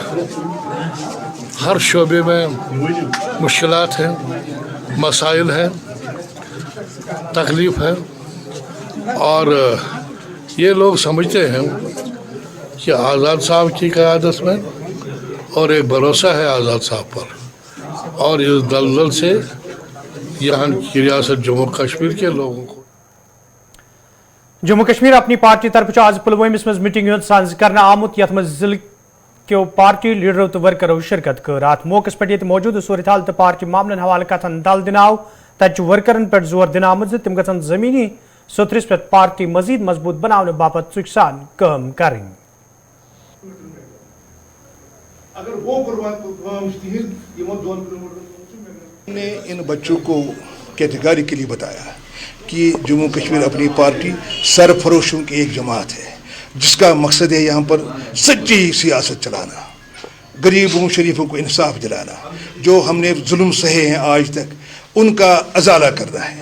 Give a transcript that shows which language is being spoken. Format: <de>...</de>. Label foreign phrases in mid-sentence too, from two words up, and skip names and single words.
<hi>हर शोबे में मुश्किलात हैं, मसाइल हैं, तकलीफ़ है, और ये लोग समझते हैं कि आज़ाद साहब की क़यादत में और एक भरोसा है आज़ाद साहब पर, और इस दलदल से यहाँ की रियासत जम्मू कश्मीर के लोगों को</hi> <ks>जम्मू कश्मीर अपनी पार्टी तरफ आज पुलवामिस मज मीटिंग साज कर आमुत यथ मज जिले के पार्टी लीडरों तो वर्करों शिरकत कर अत मौके पे मौजूद सूरत हाल तो पार्टी मामलन हवाले कथन दल दिन आव तत वर्करन पे जोर दिन आमुत तम गन जमीनी सुथरिस पे पार्टी मजीद मजबूत बनाने बाबत सुखसान काम करें।</ks> <hi>हमने इन बच्चों को कैटेगरी के लिए बताया कि जम्मू कश्मीर अपनी पार्टी सरफरोशों की एक जमात है जिसका मकसद है यहाँ पर सच्ची सियासत चलाना, गरीबों शरीफों को इंसाफ दिलाना, जो हमने जुल्म सहे हैं आज तक उनका अजाला करना है।</hi>